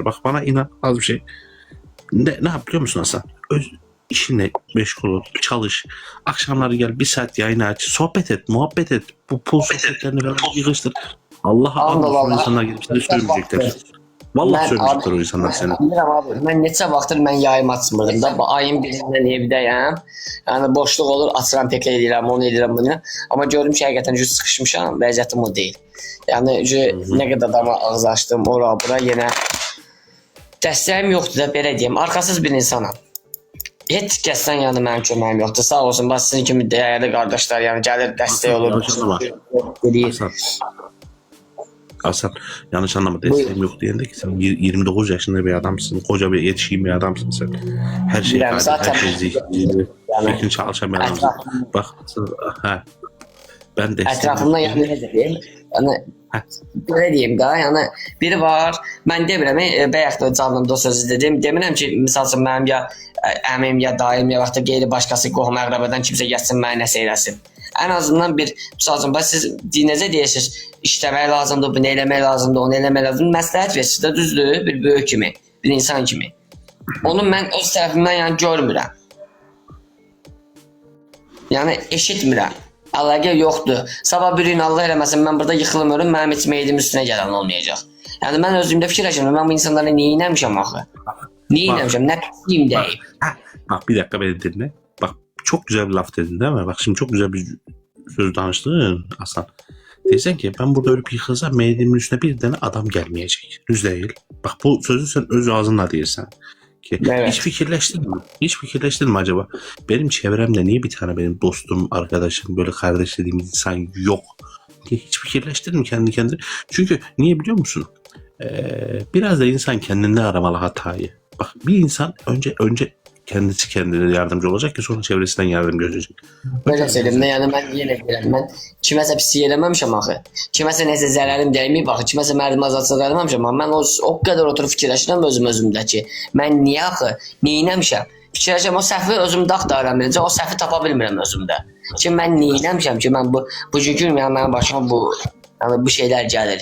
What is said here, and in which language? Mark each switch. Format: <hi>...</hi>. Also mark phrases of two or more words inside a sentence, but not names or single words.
<tr>Bak bana inan, az bir şey. Ne yap biliyor musun Hasan? İşine meşgul ol, çalış. Akşamları gel, bir saat yayın aç, sohbet et, muhabbet et. Bu pul sohbetlerini falan yığıştır. Allah'a anlasın, insanlar gelip seni sövmeyecekler. Vallahi sövmeyecekler o insanlar seni.</tr> <az>Bilirəm abi, mən neçə vaxtdır mən yayım açmırdım da. Ayın birindən evdəyəm. Yəni boşluq olur, açıram, teklə edirəm, onu edirəm, bunu. Amma gördüm ki, həqiqətən sıxışmışam, vəziyyətim o deyil. Yəni nə qədər adama ağız açdım, ora bura yenə dəstəyim yoxdur da, belə deyim. Arxasız bir insanam. Heç kəsdən yəni mənim köməyim yoxdur. Sağ olsun, bax sizin kimi dəyərli qardaşlar yəni gəlir, dəstək olur.</az> <tr>Hasan, yanlış anlama, desteğim yok diyende ki sen 29 yaşında bir adamsın, koca bir yetişkin bir adamsın sen. Her şey yani zaten, her şey zihniydi. Bütün çalışan bir adamsın. Bak, ben de etrafımda yani ne diyeyim? Yani böyle diyeyim daha yani biri var,</tr> <az>ben demirəm, bayaq da canımda sözü dedim. Demirəm ki, misal üçün mənim ya əmim ya dayım ya vaxtda qeyri başqası qohum əqrabadan kimsə gəlsin mənə nəsə eləsin. En azından bir misal üçün siz dinəcə deyirsiniz, işləmək lazımdır, bunu eləmək lazımdır, onu eləmək lazımdır. Məsləhət versiniz də düzdür, bir böyük kimi, bir insan kimi. Onu mən öz tərəfimdən yəni görmürəm. Yəni eşitmirəm. Əlaqə yoxdur. Sabah bir gün Allah eləməsin mən burada yıxılmıyorum, mənim heç meydim üstünə gələn olmayacaq. Yəni mən özümdə fikirləşirəm, mən bu insanlara niyə inəmişəm axı? Niyə inəmişəm? Nə pisiyim deyim?</az> <tr>Bak bir dakika beni dinle. Bak çok güzel bir laf dedin değil mi? Bak şimdi çok güzel bir söz danıştın Hasan. Diyeceksin ki ben burada ölüp yıkılsam meydimin üstüne bir tane adam gelmeyecek. Düz değil. Bak bu sözü sen öz ağzınla diyorsun. Ki evet. Hiç fikirleştin mi? Hiç fikirleştin mi acaba? Benim çevremde niye bir tane benim dostum, arkadaşım, böyle kardeş dediğim insan yok? Diye hiç fikirleştin mi kendi kendine? Çünkü niye biliyor musun? Biraz da insan kendinde aramalı hatayı. Bak bir insan önce kendisi kendine yardımcı olacak ki sonra çevresinden yardım görecek. Böyle söyleyeyim de yani ben yine bilirəm.</tr> <az>Ben kiməsə pis eləməmişəm axı. Kiməsə nəsə zərərim dəyməyib axı. Kiməsə mərdim azadçılıq eləməmişəm. Mən o qədər oturub fikirləşirəm özümdə ki, mən niyə axı, neyinəmişəm? Fikirləşirəm o səhvi özümdə axtarıram. O səhvi tapa bilmirəm özümdə. Ki mən neyinəmişəm ki, mən bugünkü gün mənim başıma bu şeylər gəlir.</az>